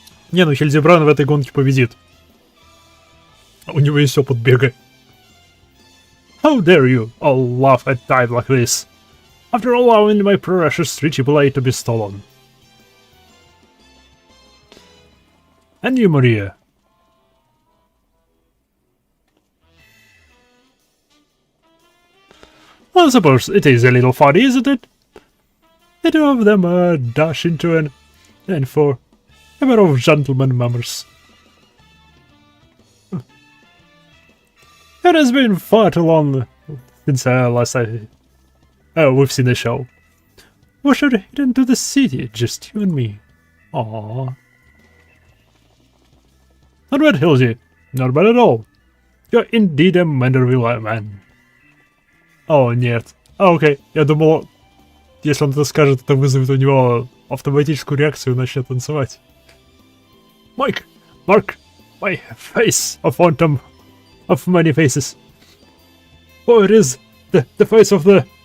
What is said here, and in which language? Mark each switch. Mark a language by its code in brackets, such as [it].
[ru] Не, ну Хильдебранд в этой гонке победит. У него есть опыт бега. [en] How dare you all laugh at time like this, after allowing my precious treaty blade to be stolen. And you, Maria. I suppose it is a little funny, isn't it? The two of them dash into an and for a pair of gentlemen mummers. It has been far too long since last we've seen the show. We should head into the city, just you and me. Aww. Not bad, Hildy. Not bad at all. You're indeed a Manderville man. [ru] О, нет. Окей. Я думал, если он это скажет, это вызовет у него автоматическую реакцию и начнет танцевать. [en] Mike! Mark! My face! A phantom of many faces. Oh, it is the face of the...